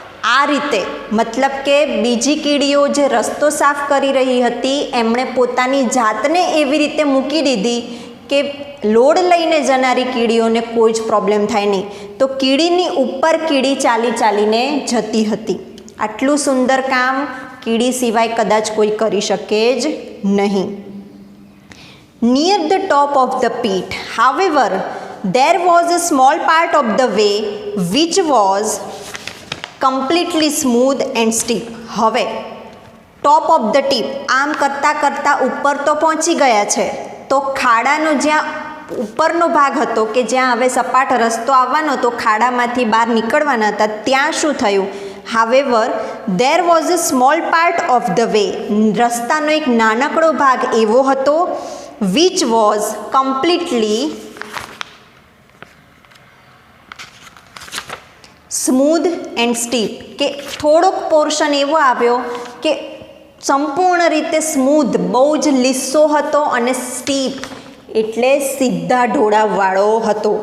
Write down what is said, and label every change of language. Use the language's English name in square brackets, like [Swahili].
[Gujarati] આ રીતે મતલબ કે બીજી કીડીઓ જે રસ્તો સાફ કરી રહી હતી એમણે પોતાની જાતને એવી રીતે મૂકી દીધી કે લોડ લઈને જનારી કીડીઓને કોઈ જ પ્રોબ્લેમ થાય નહીં. તો કીડીની ઉપર કીડી ચાલી ચાલીને જતી હતી. આટલું સુંદર કામ કીડી સિવાય કદાચ કોઈ કરી શકે જ નહીં. [English] Near the top of the pit, however, there was a small part of the way which was completely smooth and steep. [Gujarati] હવે [English] top of the tip, [Gujarati] આમ કરતાં કરતાં ઉપર તો પહોંચી ગયા છે, તો ખાડાનો જ્યાં ઉપરનો ભાગ હતો કે જ્યાં હવે સપાટ રસ્તો આવવાનો તો ખાડામાંથી બહાર નીકળવાના હતા, ત્યાં શું થયું? [English] however there was a small part of the way, [Gujarati] રસ્તાનો એક નાનકડો ભાગ એવો હતો [English] which was completely smooth and steep, [Gujarati] કે થોડોક પોર્શન એવો આવ્યો કે સંપૂર્ણ રીતે સ્મૂધ, બહુ જ લીસો હતો, અને સ્ટીપ એટલે સીધા ઢોળાવવાળો હતો.